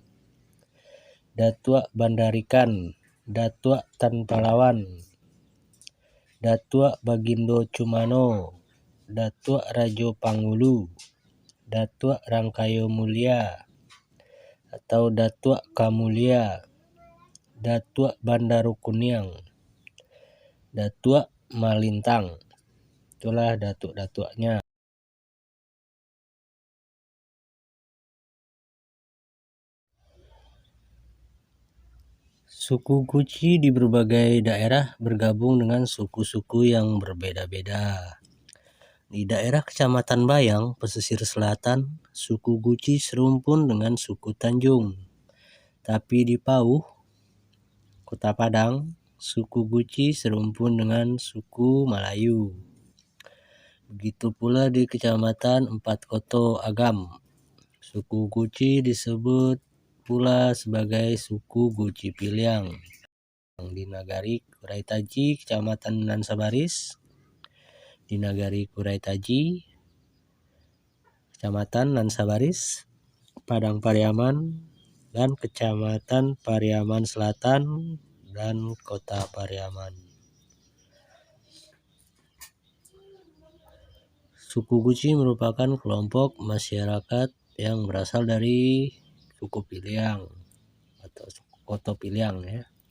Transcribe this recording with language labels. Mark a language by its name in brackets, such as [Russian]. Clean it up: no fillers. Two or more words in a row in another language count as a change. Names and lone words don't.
[Indonesian] Datuk Bandarikan, Datuk Tan Palawan, Datuk Bagindo Cumano, Datuk Rajo Pangulu, Datuk Rangkayo Mulia atau Datuk Kamulia, Datuk Bandaro Kuniang, Datuk Malintang. Itulah datuk-datuknya. Suku Guci di berbagai daerah bergabung dengan suku-suku yang berbeda-beda. Di daerah Kecamatan Bayang, pesisir selatan, suku Guci serumpun dengan suku Tanjung. Tapi di Pauh, Kota Padang, suku Guci serumpun dengan suku Melayu. Begitu pula di Kecamatan Empat Koto Agam, suku Guci disebut pula sebagai suku Guci Piliang. Di Nagari Kuraitaji, Kecamatan Nansabaris, di Nagari Kuraitaji, Kecamatan Nansabaris, Padang Pariaman, dan Kecamatan Pariaman Selatan dan Kota Pariaman. Suku Guci merupakan kelompok masyarakat yang berasal dari suku Piliang atau suku Koto Piliang ya.